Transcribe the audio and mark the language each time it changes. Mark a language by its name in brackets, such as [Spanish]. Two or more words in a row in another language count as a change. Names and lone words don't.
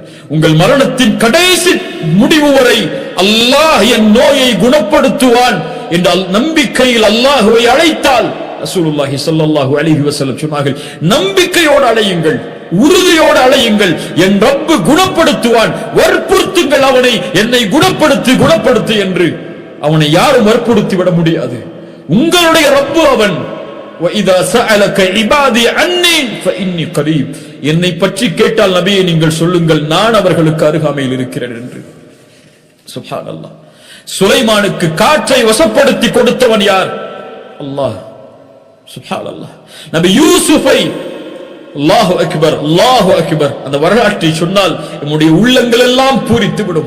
[Tamil] உங்கள் மரணத்தின் கடைசி முடிவு வரை அல்லாஹ் என் நோயை குணப்படுத்துவான் என்ற நம்பிக்கையில் அல்லாஹ்வை அழைத்தால், [Arabic] رسول الله صلى الله عليه وسلم [Tamil] சொன்னார்கள், நம்பிக்கையோடு அழையுங்கள், உறுதியோடு அழையுங்கள், என் ரப்பு குணப்படுத்துவான். வற்புறுத்துங்கள் அவனை, என்னை குணப்படுத்து என்று. அவனை யாரும் வற்புறுத்தி விட முடியாது. உங்களுடைய ரப்பு அவன். [Arabic] وَإِذَا سَأَلَكَ عِبَادِي عَنِّي فَإِنِّي قَرِيبٌ, [Tamil] என்னை பற்றி கேட்டால் நபியே நீங்கள் சொல்லுங்கள், நான் அவர்களுக்கு அருகாமையில் இருக்கிறேன் என்று. சுப்ஹானல்லாஹ். சுலைமானுக்கு காற்றை வசப்படுத்தி கொடுத்தவன் யார்? அல்லாஹ். சுப்ஹானல்லாஹ். நபி யூசுஃபை, [Arabic] الله أكبر، الله أكبر, [Tamil] அந்த வரலாற்றை சொன்னால் நம்முடைய உள்ளங்கள் எல்லாம் பூரித்துவிடும்.